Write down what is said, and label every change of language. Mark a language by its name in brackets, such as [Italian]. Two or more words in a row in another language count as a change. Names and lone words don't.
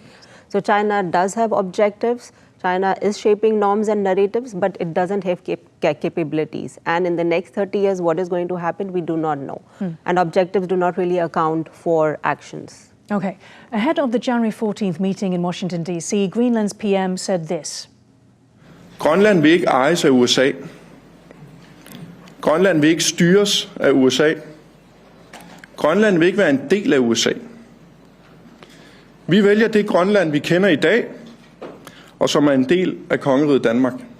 [English] So China does have objectives. China is shaping norms and narratives, but it doesn't have capabilities. And in the next 30 years, what is going to happen, we do not know. And objectives do not really account for actions. Okay. Ahead of the January 14th meeting in Washington, D.C., Greenland's PM said this. [Danish] Grønland vil ikke ejes af USA. Grønland vil ikke styres af USA. Grønland vil ikke være en del af USA. Vi vælger det Grønland, vi kender i dag, og som er en del af kongeriget Danmark.